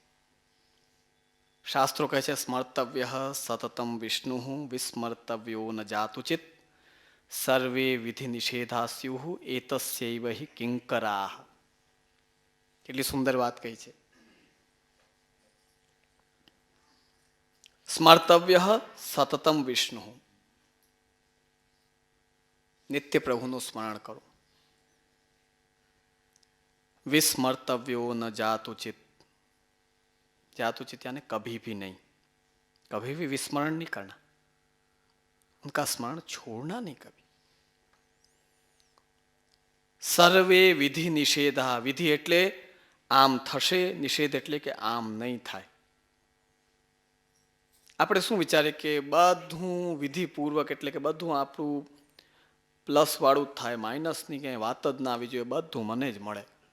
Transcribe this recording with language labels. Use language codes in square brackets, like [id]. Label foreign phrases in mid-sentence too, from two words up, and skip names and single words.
[sa] શાસ્ત્રો કહે છે સ્મર્તવ્ય સતતમ વિષ્ણુ વિસ્મર્તવ્યો ન જાતુચિત સર્વે વિધિ નિષેધા સ્યુ એતસ્યૈવ હિ કિંકરાઃ. [gu] કેટલી સુંદર વાત કહી છે. [sa] સ્મર્તવ્ય સતતમ વિષ્ણુ, [gu] નિત્ય પ્રભુનું સ્મરણ કરો. [sa] विस्मर्तव्यो न जातुचित, [hi] जातुचित यानी कभी भी नहीं, कभी भी विस्मरण नहीं करना, उनका स्मरण छोड़ना नहीं कभी. [sa] સર્વે વિધિ નિષેધા, [gu] વિધિ એટલે આમ થશે, નિષેધ એટલે કે આમ નહીં થાય. આપણે શું વિચારીએ કે બધું વિધિપૂર્વક એટલે કે બધું આપણું પ્લસ વાળું જ થાય, માઇનસની ક્યાંય વાત જ ના આવી જોઈએ, બધું મને જ મળે.